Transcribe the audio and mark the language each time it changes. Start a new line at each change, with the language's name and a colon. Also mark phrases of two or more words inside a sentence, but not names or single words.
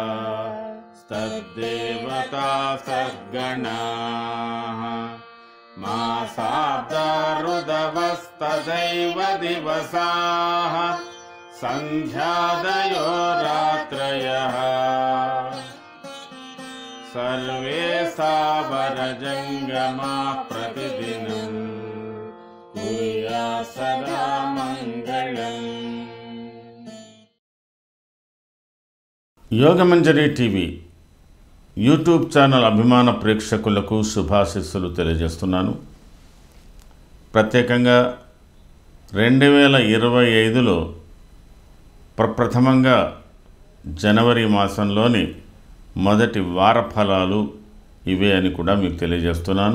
Sanskrit: तद्देवता सद्गणाः मासाब्दारुदवस्तदैव दिवसाः सन्ध्यादयो रात्रयः सर्वे सावरजङ्गमाः प्रतिदिनं कुर्यात् सदा मङ्गलम्।
Telugu: యోగమంజరి టీవీ యూట్యూబ్ ఛానల్ అభిమాన ప్రేక్షకులకు శుభాశీస్సులు తెలియజేస్తున్నాను. ప్రత్యేకంగా 2025లో ప్రప్రథమంగా జనవరి మాసంలోని మొదటి వార ఫలాలు ఇవే అని కూడా మీకు తెలియజేస్తున్నాను.